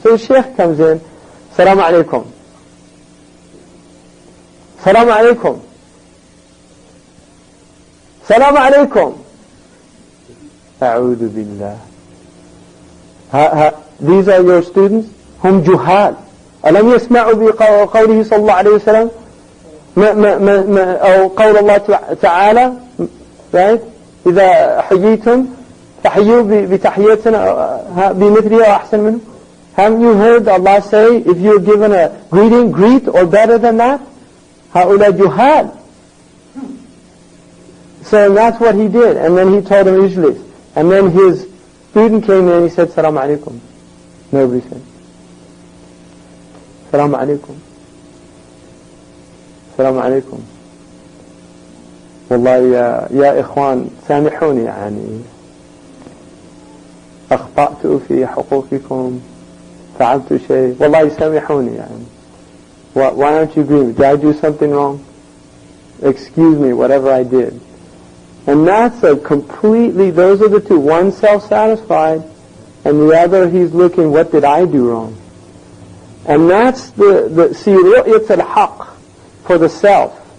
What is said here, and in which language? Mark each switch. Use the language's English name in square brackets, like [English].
[English] So the sheikh comes in, salam alaikum. Salam alaikum. Salam alaikum. A'udhu billah. These are your students? [Arabic] Hum juhal. ألم يسمعوا بقوله صلى الله عليه وسلم أو قول الله تعالى right إذا حييتم فحيوا بتحية بمثلها وأحسن منه. [English] Haven't you heard Allah say, if you're given a greeting, greet or better than that? [Arabic] هؤلاء جهال. [English] So that's what he did. And then he told him Ijlis. And then his student came in and he said, Salam alaikum. Nobody said. Salam alaikum. Salam alaikum. [Arabic] والله يا إخوان سامحوني يعني أخطأت في حقوقكم فعلت شيء والله سامحوني يعني [English] why aren't you agreeing? Did I do something wrong? Excuse me, whatever I did. And that's a completely, those are the two. One self-satisfied, and the other he's looking, what did I do wrong? And that's see, it's a haqq for the self.